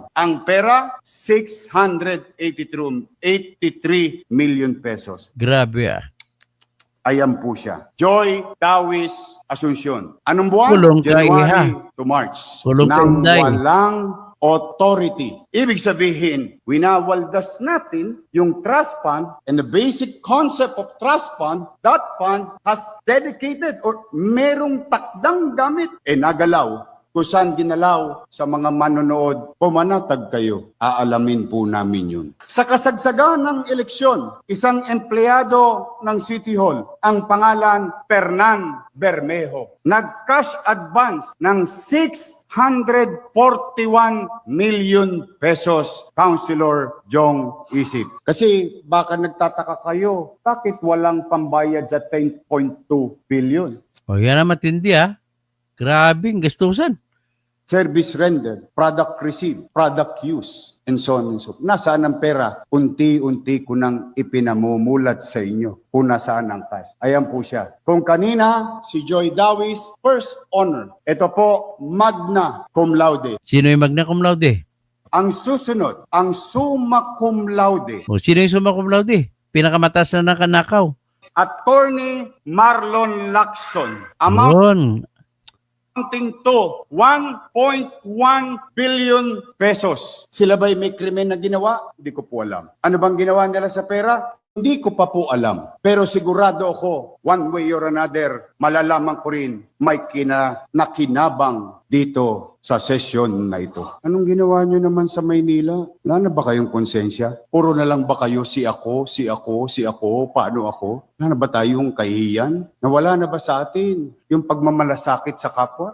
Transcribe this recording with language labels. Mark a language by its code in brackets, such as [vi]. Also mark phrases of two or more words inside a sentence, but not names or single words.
[tl] Ang pera, 683 million pesos. Grabe Ayan po siya. Joy Dawis Asuncion. Anong buwan? Kulong ka, January iha. [en] to March. [tl] Kulong ka, Nang Inday. [en] walang authority. [tl] Ibig sabihin, winawaldas natin yung [en] trust fund, and the basic concept of trust fund, that fund has dedicated or [tl] merong takdang gamit. Nagalaw. Kung saan ginalaw sa mga manonood, pumanatag kayo, aalamin po namin yun. Sa kasagsagan ng eleksyon, isang empleyado ng City Hall, ang pangalan Fernan Bermejo, [en] nag-cash advance [tl] ng 641 million pesos, Councilor Jong Isip. Kasi baka nagtataka kayo, bakit walang pambayad sa 10.2 billion? O yan ang matindi Grabe, gastusan. [en] Service rendered, product received, product use, and so on and so forth. [tl] Nasaan ang pera? Unti-unti ko nang ipinamumulat sa inyo kung nasaan ang cash. Ayan po siya. Kung kanina, si Joy Dawis, [en] first honor. [tl] Ito po, [la] magna cum laude. [tl] Sino yung [la] magna cum laude? [tl] Ang susunod, ang [la] summa cum laude. [tl] O sino yung [la] summa cum laude? [tl] Pinakamataas na nakanakaw. Attorney Marlon Lacson. Amount Yun. [en] amounting to 1.1 billion pesos. [tl] Sila ba'y may krimen na ginawa? Hindi ko po alam. Ano bang ginawa nila sa pera? Hindi ko pa po alam. Pero sigurado ako, [en] one way or another, [tl] malalaman ko rin may nakinabang dito sa session na ito. Anong ginawa nyo naman sa Maynila? Wala na ba kayong konsensya? Puro na lang ba kayo si ako, paano ako? Wala na ba tayong kahihiyan? Nawala na ba sa atin yung pagmamalasakit sa kapwa?